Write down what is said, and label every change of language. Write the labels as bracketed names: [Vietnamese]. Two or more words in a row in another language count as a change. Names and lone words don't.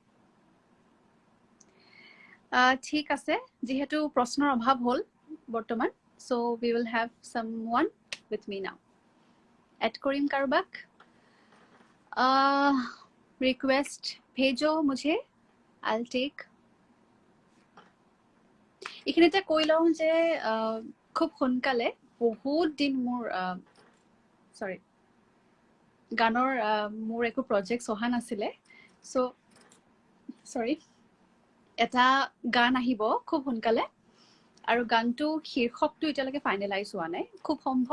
[Assamese] ঠিক আছে যিহেতু প্ৰশ্নৰ অভাৱ হ'ল বৰ্তমান [English] so we will have someone with me now [Assamese] এড কৰিম কাৰোবাক [Hindi] रिक्वेस्ट भेजो मुझे [English] I'll take [Assamese] এইখিনিতে কৈ লওঁ যে খুব সোনকালে বহুত দিন মোৰ সৰি গানৰ মোৰ একো প্ৰজেক্টছ অহা নাছিলে চ' সৰি এটা গান আহিব খুব সোনকালে আৰু গানটো শীৰ্ষকটো এতিয়ালৈকে ফাইনেলাইজ হোৱা নাই খুব সম্ভৱ